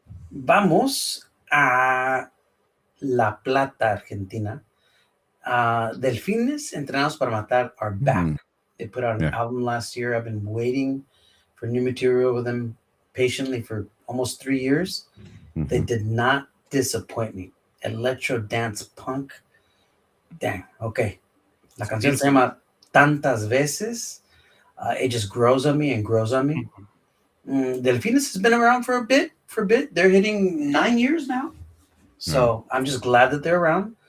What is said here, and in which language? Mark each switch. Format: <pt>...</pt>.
<es>Vamos a La Plata, Argentina.</es> <en>Delfines Entrenados para Matar are back. They put out an album last year. I've been waiting for new material with them patiently for almost 3 years. They did not disappoint me. Electro dance punk. Dang. Okay.</en> <es>La canción se llama Tantas Veces.</es> <en>It just grows on me and grows on me. Delfines has been around for a bit. They're hitting 9 years now. So I'm just glad that they're around.</en>